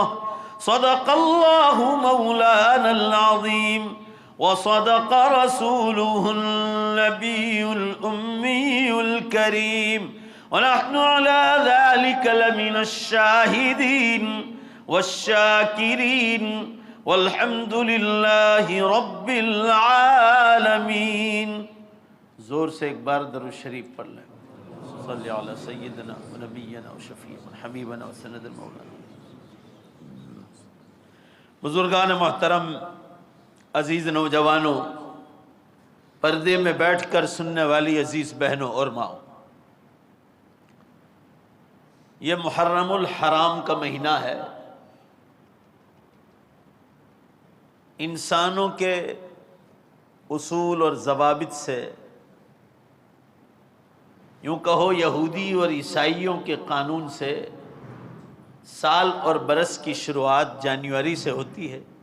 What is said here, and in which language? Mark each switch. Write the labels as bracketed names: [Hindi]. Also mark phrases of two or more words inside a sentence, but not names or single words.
[Arabic] صدق الله مولانا العظيم وصدق رسوله النبي الأمي الكريم ونحن على ذلك لمن الشاهدين والشاكرين والحمد لله رب العالمين. [Urdu] زور سے ایک بار درود شریف پڑھ لیں. [Arabic] صلی علی سیدنا و نبینا و شفیعنا حبیبنا و سند مولانا. [Urdu] بزرگان محترم، عزیز نوجوانوں، پردے میں بیٹھ کر سننے والی عزیز بہنوں اور ماؤں، یہ محرم الحرام کا مہینہ ہے. انسانوں کے اصول اور ضوابط سے، یوں کہو یہودی اور عیسائیوں کے قانون سے، سال اور برس کی شروعات جنوری سے ہوتی ہے،